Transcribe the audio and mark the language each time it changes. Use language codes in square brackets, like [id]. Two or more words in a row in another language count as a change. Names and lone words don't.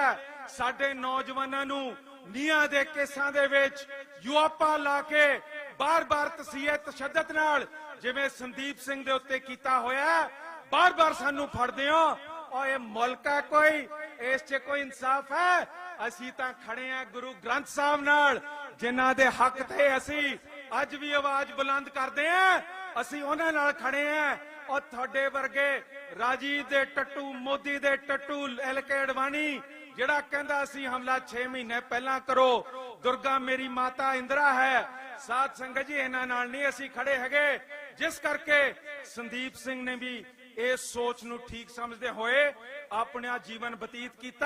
[pa] ਸਾਡੇ ਨੌਜਵਾਨਾਂ ਨੂੰ ਨੀਹਾਂ ਦੇ ਕੇਸਾਂ ਦੇ ਵਿੱਚ ਯੂਆਪਾ ਲਾ ਕੇ ਬਾਰ-ਬਾਰ ਤਸੀਹੇ ਤਸ਼ੱਦਦ ਨਾਲ ਜਿਵੇਂ ਸੰਦੀਪ ਸਿੰਘ ਦੇ ਉੱਤੇ ਕੀਤਾ ਹੋਇਆ, ਬਾਰ-ਬਾਰ ਸਾਨੂੰ ਫੜਦੇ ਹੋ। ਔਰ ਯੇ ਮੁਲਕ ਹੈ ਕੋਈ, ਇਸ ਚ ਕੋਈ ਇਨਸਾਫ਼ ਹੈ? ਅਸੀਂ ਤਾਂ ਖੜੇ ਹੈਂ ਗੁਰੂ ਗ੍ਰੰਥ ਸਾਹਿਬ ਨਾਲ, ਜਿਨ੍ਹਾਂ ਦੇ ਹੱਕ ਤੇ ਅਸੀਂ ਅੱਜ ਭੀ ਆਵਾਜ਼ ਬੁਲੰਦ ਕਰਦੇ ਹੈਂ। ਅਸੀਂ ਉਨ੍ਹਾਂ ਨਾਲ ਖੜੇ ਹੈਂ ਔਰ ਤੁਹਾਡੇ ਵਰਗੇ ਰਾਜੀਵ ਦੇ ਟੱਟੂ, ਮੋਦੀ ਦੇ ਟੱਟੂ, LK ਅਡਵਾਨੀ ਜਿਹੜਾ ਕਹਿੰਦਾ ਸੀ ਹਮਲਾ 6 ਮਹੀਨੇ ਪਹਿਲਾਂ ਕਰੋ। ਦੁਰਗਾ ਮੇਰੀ ਮਾਤਾ ਇੰਦਰਾ ਹੈ। ਸਾਧ ਸੰਗਤ ਜੀ, ਇਹਨਾਂ ਨਾਲ ਨਹੀਂ ਅਸੀਂ ਖੜੇ ਹੈਗੇ, ਜਿਸ ਕਰਕੇ ਸੰਦੀਪ ਸਿੰਘ ਨੇ ਵੀ ਇਸ ਸੋਚ ਨੂੰ ਠੀਕ ਸਮਝਦੇ ਹੋਏ ਆਪਣਾ ਜੀਵਨ ਬਤੀਤ ਕੀਤਾ।